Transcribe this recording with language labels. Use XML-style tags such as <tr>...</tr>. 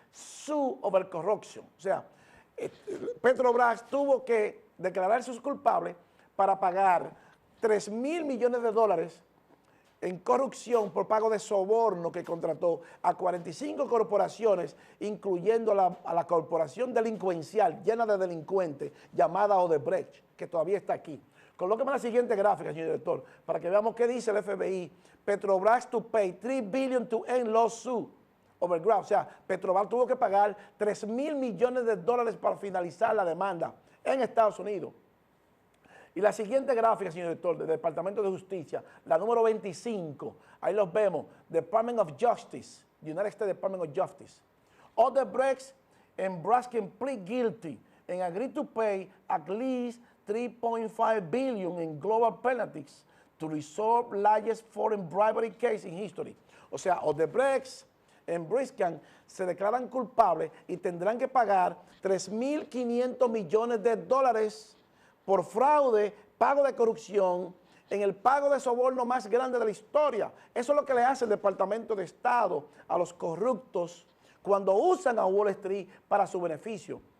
<en>sue over corruption.</en> <es>O sea, Petrobras tuvo que declararse culpable para pagar $3,000 millones en corrupción por pago de soborno que contrató a 45 corporaciones, incluyendo a la corporación delincuencial llena de delincuentes llamada Odebrecht, que todavía está aquí. Colóqueme la siguiente gráfica, señor director, para que veamos qué dice el FBI.</es> <en>Petrobras to pay $3 billion to end lawsuit over graft.</en> <es>O sea, Petrobras tuvo que pagar $3,000 millones para finalizar la demanda en Estados Unidos. Y la siguiente gráfica, señor director, del Departamento de Justicia, la número 25, ahí los vemos, Department of Justice, United States Department of Justice.</es> <en>Odebrecht and Braskem plead guilty and agree to pay at least $3.5 billion in global penalties to resolve largest foreign bribery case in history.</en> <es>O sea, Odebrecht y Braskem se declaran culpables y tendrán que pagar $3,500 millones por fraude, pago de corrupción, en el pago de soborno más grande de la historia. Eso es lo que le hace el Departamento de Estado a los corruptos cuando usan a Wall Street para su beneficio.</es>